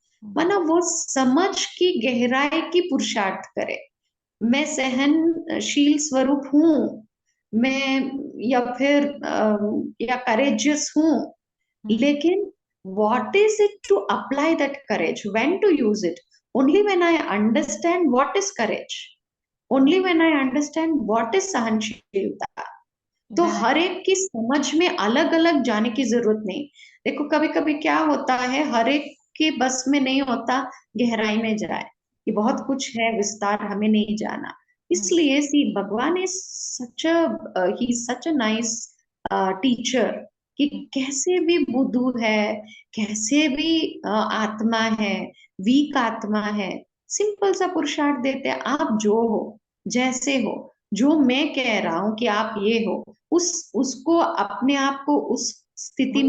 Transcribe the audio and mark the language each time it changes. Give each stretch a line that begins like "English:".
Hindi: मतलब वो समझ की गहराई की पुरुषार्थ करे। मैं सहनशील स्वरूप हूँ, मैं या फिर या करेजियस हूँ, लेकिन
English: what is it to apply that courage, when to use it? Only when I understand what is courage, only when I understand what is सहनशीलता।
Hindi: तो हर एक की समझ में अलग अलग जाने की जरूरत नहीं। देखो कभी कभी क्या होता है, हर एक के बस में नहीं होता गहराई में जाए, ये बहुत कुछ है विस्तार हमें नहीं जाना। इसलिए
English: see भगवान is सच ही सच अ नाइस टीचर,
Hindi: कि कैसे भी बुद्धू है, कैसे भी आत्मा है, वीक आत्मा है, सिंपल सा पुरुषार्थ देते हैं, आप जो हो जैसे हो, जो मैं कह रहा हूं कि आप ये हो, उस उसको अपने आप को उस स्थिति